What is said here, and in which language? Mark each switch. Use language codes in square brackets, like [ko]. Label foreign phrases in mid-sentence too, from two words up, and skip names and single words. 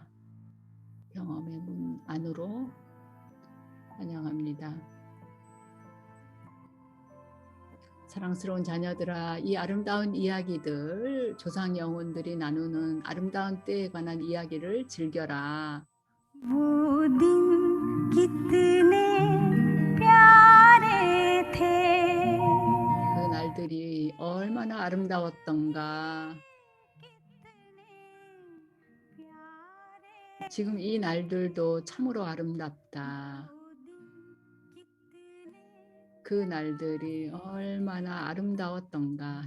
[ko] 경험의 문 안으로 환영합니다. 사랑스러운 자녀들아, 이 아름다운 이야기들, 조상 영혼들이 나누는 아름다운 때에 관한 이야기를 즐겨라. [hi] वो दिन कितने प्यारे थे [ko] 그 날들이 얼마나 아름다웠던가. 지금 이 날들도 참으로 아름답다. 그 날들이 얼마나 아름다웠던가.